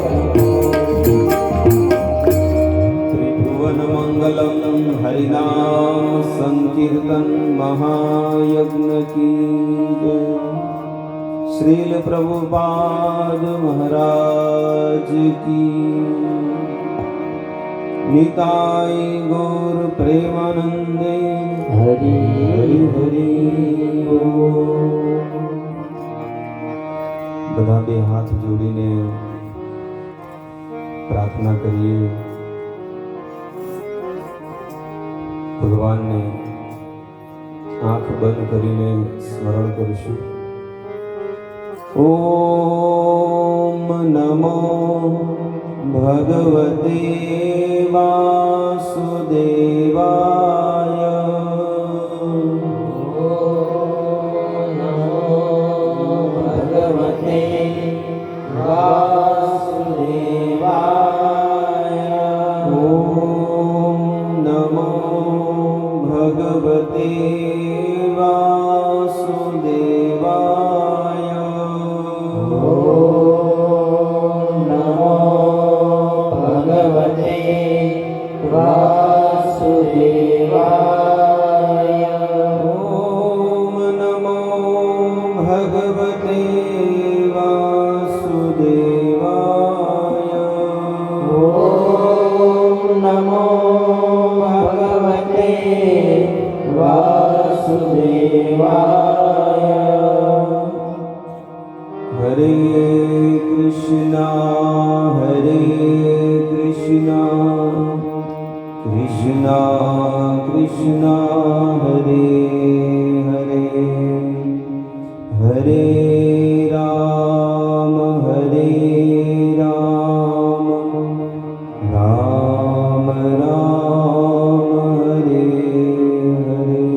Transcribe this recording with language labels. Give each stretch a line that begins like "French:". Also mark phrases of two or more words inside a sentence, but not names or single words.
Hindi: त्रिभुवन मंगलम हरिनाम संकीर्तन महायज्ञ की जय श्रील प्रभुपाद महाराज की निताई गौर प्रेमानंदे हरि
Gujarati: हरि हरि બધા બે હાથ જોડીને પ્રાર્થના કરીએ ભગવાનને આંખ બંધ કરીને સ્મરણ કરશું
Sanskrit: ઓમ નમો ભગવતે વાસુદેવાય भगवते वासुदेवाय ઓમ નમો ભગવતે વાસુદેવાય ॐ नमो भगवते वासुदेवाय ઓમ નમો ભગવતે વાસુદેવાય ॐ नमो भगवते वासुदेवाय હરે કૃષ્ણા કૃષ્ણા કૃષ્ણા હરે હરે હરે રામ રામ રામ હરે હરે